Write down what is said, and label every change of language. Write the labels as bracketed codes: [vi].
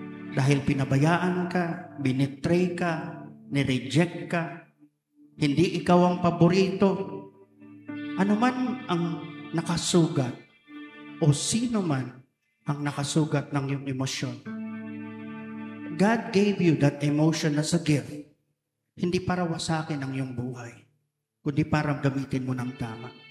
[tl] Dahil pinabayaan ka, binitray ka, nireject ka, hindi ikaw ang paborito. Ano man ang nakasugat o sino man ang nakasugat ng iyong emosyon. [en] God gave you that emotion as a gift. [tl] Hindi para wasakin ang iyong buhay, kundi para gamitin mo ng tama.